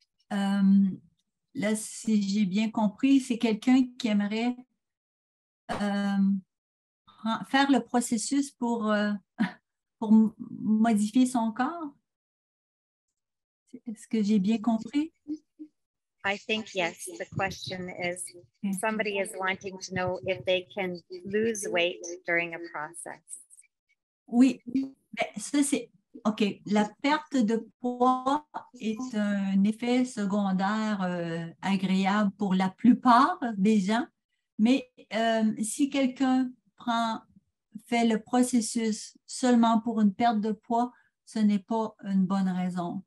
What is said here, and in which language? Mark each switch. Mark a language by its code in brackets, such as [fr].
[fr] Là, si j'ai bien compris, c'est quelqu'un qui aimerait faire le processus pour modifier son corps. Est-ce que j'ai bien compris? [en] I think yes. The question is, somebody is wanting to know if they can lose weight during a process. [fr] Oui, ça c'est OK. La perte de poids est un effet secondaire agréable pour la plupart des gens, mais si quelqu'un fait le processus seulement pour une perte de poids, ce n'est pas une bonne raison.